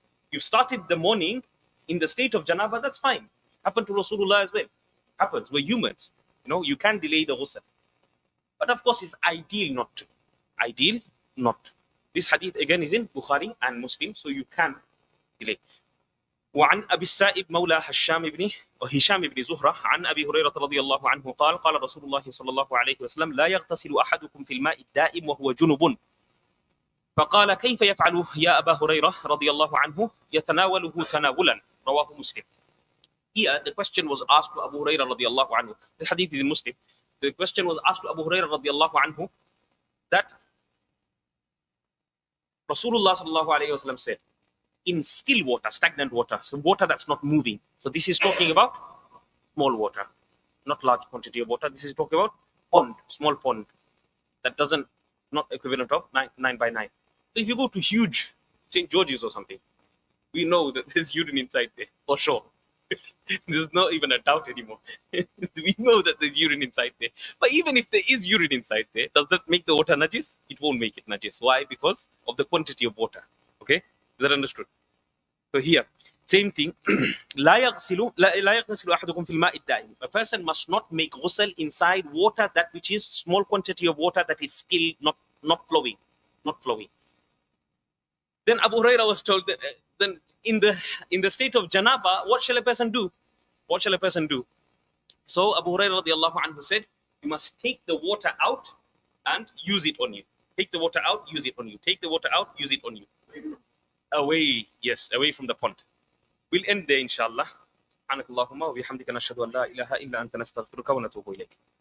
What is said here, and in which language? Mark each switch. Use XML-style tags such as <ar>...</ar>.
<en>You've started the morning in the state of janaba, that's fine. Happened to Rasulullah as well. Happens. We're humans. You know, you can delay the ghusl. But of course, it's ideal not to. Ideal not to. This hadith again is in Bukhari and Muslim, so you can delay.</en> <ar>وعن أبي السائب مولى هشام بن زهرة عن أبي هريرة رضي الله عنه قال قال رسول الله صلى الله عليه وسلم لا يغتسل أحدكم في الماء الدائم وهو جنب فقال كيف يفعل يا أبا هريرة رضي الله عنه يتناوله تناولا رواه مسلم.</ar> <en>Here the question was asked to Abu Hurairah</en> <ar>رضي الله عنه.</ar> <en>The hadith is in Muslim. The question was asked to Abu Hurairah</en> <ar>رضي الله عنه</ar> <en>that Rasulullah sallallahu alayhi wasallam said, in still water, stagnant water, so water that's not moving. So this is talking about small water, not large quantity of water. This is talking about pond, small pond that doesn't, not equivalent of 9 by 9. So if you go to huge St. George's or something, we know that there's urine inside there, for sure. There's not even a doubt anymore. We know that there's urine inside there. But even if there is urine inside there, does that make the water najis? It won't make it najis. Why? Because of the quantity of water. Okay? that understood? So here, same thing.</en> <ar>لا يغسل أحدكم في الماء الدائم.</ar> <en>A person must not make ghusl inside water that which is small quantity of water that is still not flowing, not flowing. Then Abu Huraira was told that then in the state of janaba, what shall a person do? What shall a person do? So Abu Huraira radiallahu anhu said, you must take the water out and use it on you. Take the water out, use it on you. Take the water out, use it on you. Away, yes, away from the pond. We'll end there, inshallah.</en> <ar>سبحانك اللهم وبحمدك نشهد أن لا إله إلا أنت نستغفرك ونتوب إليك.</ar>